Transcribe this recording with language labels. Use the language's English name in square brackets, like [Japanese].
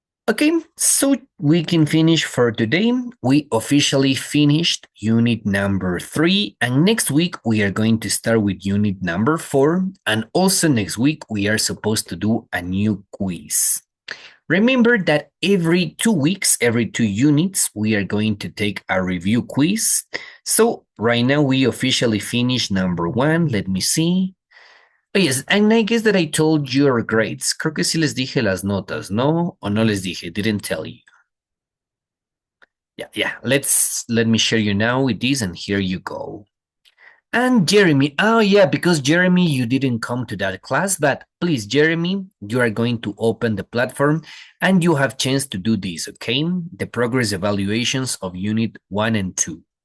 [English] Okay, so we can finish for today. We officially finished unit number 3, and next week we are going to start with unit number 4, and also next week we are supposed to do a new quiz. Remember that every 2 weeks, every 2 units, we are going to take a review quiz. So right now we officially finished number 1. Let me see. Oh, yes, and I guess that I told you your grades. [Spanish] Creo que sí les dije las notas, ¿no? O no les dije, [English] didn't tell you. Yeah. Let me share you now with this, and here you go. And Jeremy, oh yeah, because Jeremy, you didn't come to that class, but please, Jeremy, you are going to open the platform and you have chance to do this, okay? The progress evaluations of unit 1 and 2.